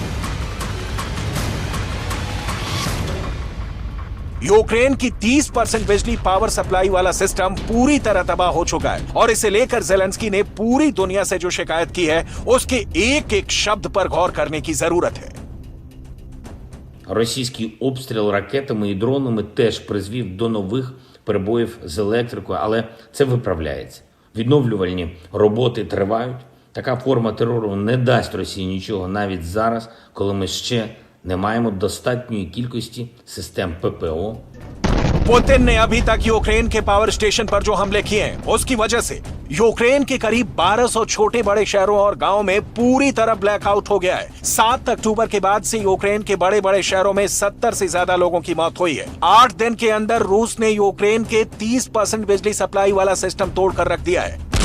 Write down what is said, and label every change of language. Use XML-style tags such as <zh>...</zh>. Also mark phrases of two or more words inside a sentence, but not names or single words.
<hi>यूक्रेन की 30% बिजली</hi> <en>power supply</en> <hi>वाला सिस्टम पूरी तरह तबाह हो चुका है और इसे लेकर जेलेंस्की ने पूरी दुनिया से जो शिकायत की है उसके एक एक शब्द पर गौर करने की जरूरत है।</hi> <uk>Російський обстріл ракетами і дронами теж призвів до нових перебоїв з електрикою, але це виправляється. Відновлювальні роботи тривають. Така форма терору не дасть Росії нічого навіть зараз, коли ми ще не маємо достатньої кількості систем ППО.</uk> <hi>पुतिन ने अभी तक यूक्रेन के</hi> <en>power station</en> <hi>पर जो हमले किए हैं उसकी वजह से यूक्रेन के करीब 1200 छोटे बड़े शहरों और गांवों में पूरी तरह ब्लैकआउट हो गया है। 7 अक्टूबर के बाद से यूक्रेन के बड़े बड़े शहरों में 70 से ज्यादा लोगों की मौत हुई है। 8 दिन के अंदर रूस ने यूक्रेन के 30% बिजली सप्लाई वाला सिस्टम तोड़कर रख दिया है।</hi>